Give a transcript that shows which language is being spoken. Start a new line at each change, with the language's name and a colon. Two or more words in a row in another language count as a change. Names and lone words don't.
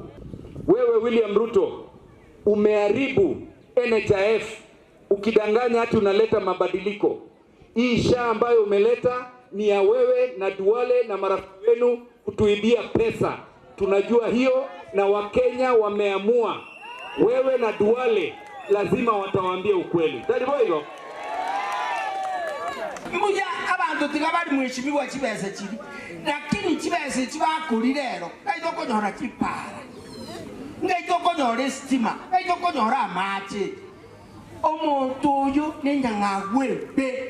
Swahili: Wewe William Ruto umeharibu NHIF ukidanganya hati unaleta mabadiliko. Hii SHA ambayo umeleta ni ya wewe na Duale na marafiki wenu kutuibia pesa. Tunajua hiyo na Wakenya wameamua wewe na Duale lazima watawaambia ukweli. Tadibo hilo.
Gusii: Mbuya abantu tigabari mwishimiwa kibese kibi. Lakini kibese kibakuri rero. Kaito konyora kipara. Ngaito konyora stima. Ngaito konyora amache. Omuntu uyu ninyangagwebe.